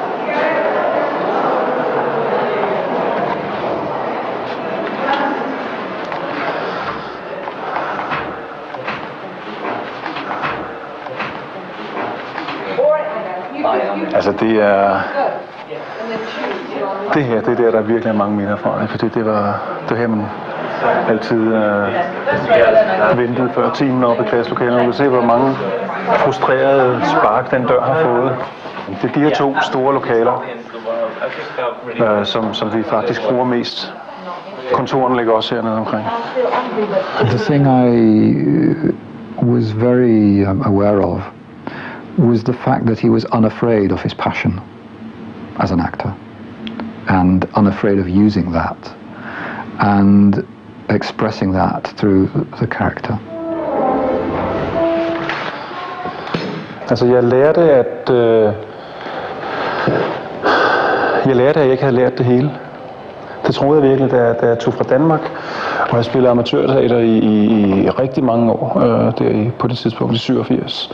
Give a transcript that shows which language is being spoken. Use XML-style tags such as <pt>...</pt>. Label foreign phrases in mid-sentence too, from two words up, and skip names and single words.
<da>Altså det her, det er der virkelig mange minder fra, fordi det var her, man altid ventede før timen op i klasselokalerne. Man kan se, hvor mange frustrerede spark den dør har fået. Det er de her 2 store lokaler, som vi faktisk bruger mest. Kontorerne ligger også hernede omkring.</da> <en>The thing I was very aware of was the fact that he was unafraid of his passion as an actor and unafraid of using that and expressing that through the character.</en> <da>Altså jeg lærte, at jeg ikke havde lært det hele. Det troede jeg virkelig, da jeg tog fra Danmark, og jeg spillede amatørteater i rigtig mange år, på det tidspunkt i 87.</da>